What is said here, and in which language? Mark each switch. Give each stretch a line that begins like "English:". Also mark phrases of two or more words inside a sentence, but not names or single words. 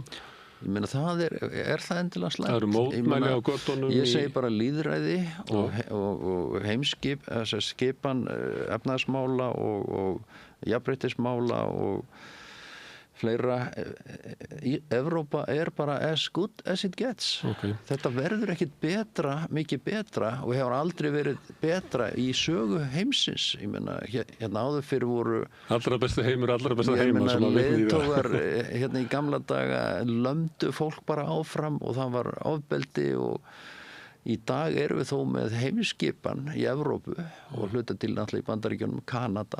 Icelandic: Ég meina það það endilega slæmt. Það eru mótmæli á götunum. Ég segi bara lýðræði og heimskipan efnahagsmála og jafnréttismála og fleira. Evrópa bara
English: as good as it gets.
Icelandic: Okay. Þetta verður ekkit mikið betra og hefur aldrei verið betra í sögu heimsins. Ég meina, hérna áður fyrir voru... Allra besti heimur, allra besta heima. Ég meina, leiðtogar hérna í gamla daga lömdu fólk bara áfram og það var ofbeldi og í dag erum við þó með heimskipan í Evrópu og hluta til náttúrulega í Bandaríkjunum, Kanada.